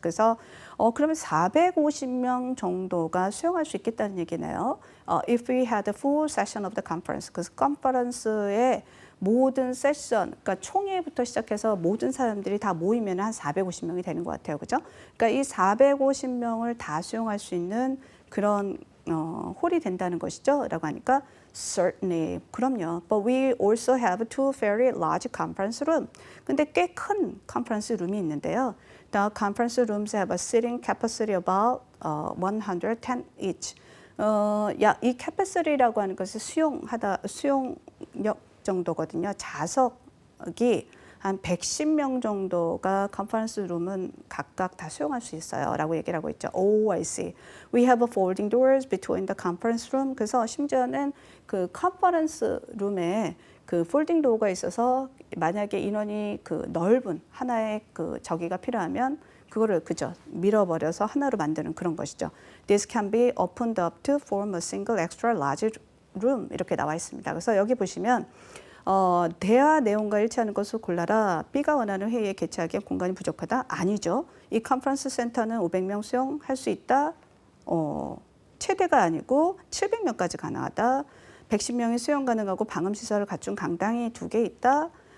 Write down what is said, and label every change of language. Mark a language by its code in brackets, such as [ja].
[ko] 그래서 그러면 450명 정도가 수용할 수 있겠다는 얘기네요. [en] If we had a full session of the conference. [ko] 그래서 컨퍼런스의 모든 세션, 그러니까 총회부터 시작해서 모든 사람들이 다 모이면 한 450명이 되는 것 같아요. 그죠? 그러니까 이 450명을 다 수용할 수 있는 그런 홀이 된다는 것이죠. 라고 하니까 certainly. 그럼요. [en] But we also have two very large conference room. [ko] 근데 꽤 큰 컨퍼런스 룸이 있는데요. [en] The conference rooms have a seating capacity about 110 each. [ko] 이 capacity라고 하는 것은 수용력 정도거든요. 좌석이 한 110명 정도가 컨퍼런스 룸은 각각 다 수용할 수 있어요. 라고 얘기를 하고 있죠. [en] Oh, I see. We have a folding doors between the conference room. [ko] 그래서 심지어는 그 컨퍼런스 룸에 그 폴딩 도어가 있어서 만약에 인원이 그 넓은 하나의 그 저기가 필요하면 그거를 그죠 밀어버려서 하나로 만드는 그런 것이죠. [en] This can be opened up to form a single extra large room [ko] 이렇게 나와 있습니다. 그래서 여기 보시면 대화 내용과 일치하는 것을 골라라. B가 원하는 회의에 개최하기엔 공간이 부족하다? 아니죠. 이 컨퍼런스 센터는 500명 수용할 수 있다? 최대가 아니고 700명까지 가능하다. 110명이 수용 가능하고 방음시설을 갖춘 강당이 2개 있다.